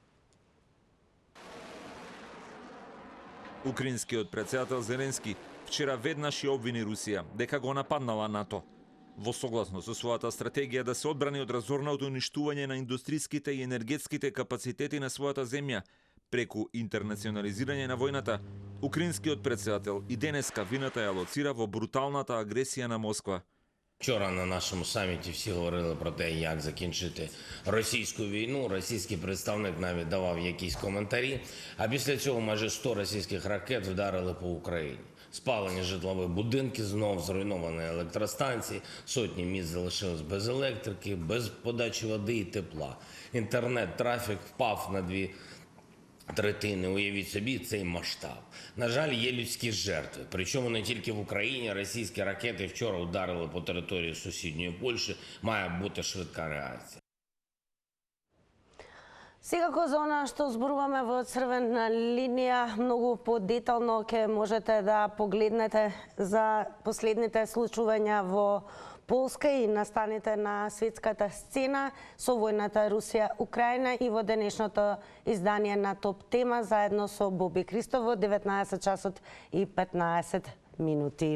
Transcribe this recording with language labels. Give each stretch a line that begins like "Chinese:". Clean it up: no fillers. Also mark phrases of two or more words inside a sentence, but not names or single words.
Macedonian: Украинскиот председател Зеленски вчера веднаш ја обвини Русија дека го нападнала НАТО. Во согласно со својата стратегија да се одбрани од разорното уништување на индустриските и енергетските капацитети на својата земја преку интернационализирање на војната, украинскиот председател и денеска вината ја лоцира во бруталната агресија на Москва.
Ukrainian: Вчора на нашому саміті всі говорили про те, як закінчити російську війну. Російський представник навіть давав якісь коментарі. А після цього майже 100 російських ракет вдарили по Україні. Спалені житлові будинки, знов зруйновані електростанції, сотні міст залишились без електрики, без подачі води і тепла. Інтернет-трафік впав на 2/3. Уявіть собі цей масштаб. На жаль, є людські жертви. Причому не тільки в Україні. Російські ракети вчора ударили по території сусідньої Польщі. Має бути швидка реакція.
Macedonian: Секако за она што зборуваме во Црвена линија, многу подетално ќе можете да погледнете за последните случувања во Полска и настаните на светската сцена со војната Русија-Украина и во денешното издание на Топ тема заедно со Боби Кристов во 19 часот и 15 минути.